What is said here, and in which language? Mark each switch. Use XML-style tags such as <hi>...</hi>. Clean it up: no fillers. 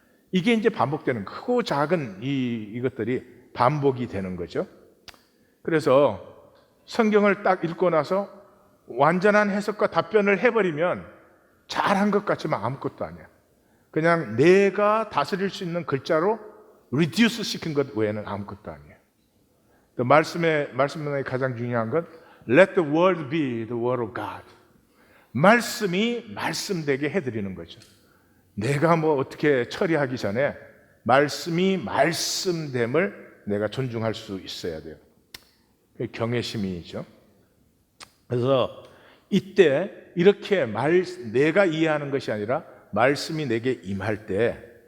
<ko>이게 이제 반복되는, 크고 작은 이것들이 반복이 되는 거죠. 그래서 성경을 딱 읽고 나서 완전한 해석과 답변을 해버리면 잘한 것 같지만 아무것도 아니야. 그냥 내가 다스릴 수 있는 글자로 리듀스 시킨 것 외에는 아무것도 아니에요. 말씀의 가장 중요한 건</ko> <en>Let the word be the word of God.</en> <ko>말씀이 말씀되게 해드리는 거죠. 내가 뭐 어떻게 처리하기 전에 말씀이 말씀됨을 내가 존중할 수 있어야 돼요. 경외심이죠. 그래서 이때 이렇게 내가 이해하는 것이 아니라 말씀이 내게 임할 때</ko>